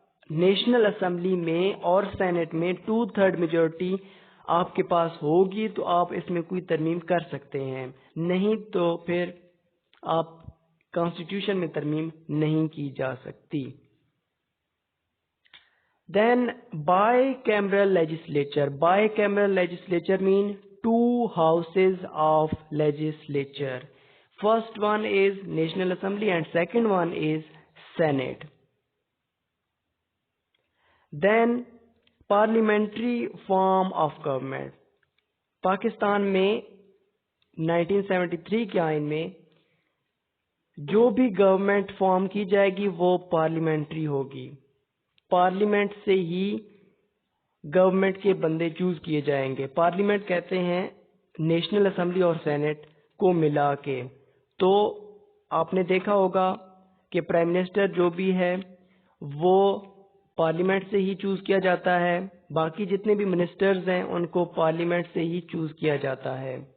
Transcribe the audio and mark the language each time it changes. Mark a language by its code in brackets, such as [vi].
[ur] National assembly میں اور Saint میں 2/3 میجورٹی آپ کے پاس ہوگی تو آپ اس میں کوئی ترمیم کر سکتے ہیں، نہیں تو پھر آپ کانسٹیٹیوشن میں ترمیم نہیں کی جا سکتی۔ [en] Then bicameral legislature. Bicameral legislature means two houses of legislature. First one is National Assembly and second one is Senate. Then parliamentary form of government. [ur] Pakistan میں 1973 کے آئین میں جو بھی گورنمنٹ فارم کی جائے گی وہ پارلیمنٹری ہوگی، پارلیمنٹ سے ہی گورنمنٹ کے بندے چوز کیے جائیں گے۔ پارلیمنٹ کہتے ہیں نیشنل اسمبلی اور سینٹ کو ملا کے۔ تو آپ نے دیکھا ہوگا کہ پرائم منسٹر جو بھی ہے وہ پارلیمنٹ سے ہی چوز کیا جاتا ہے، باقی جتنے بھی منسٹرز ہیں ان کو پارلیمنٹ سے ہی چوز کیا جاتا ہے۔